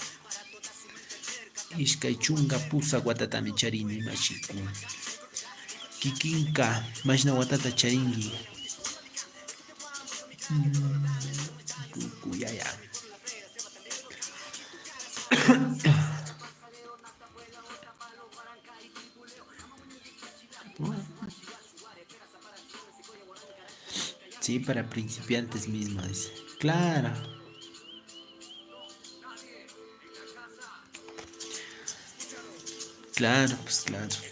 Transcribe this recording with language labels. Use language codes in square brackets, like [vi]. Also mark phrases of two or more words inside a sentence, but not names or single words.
[qu] Ishkay chunga pusa watatami charini mashiku. Kikinka mashna watata charingi. Kukuyaya. [es] Sí, para principiantes mismo, dice. Claro. Claro, pues claro.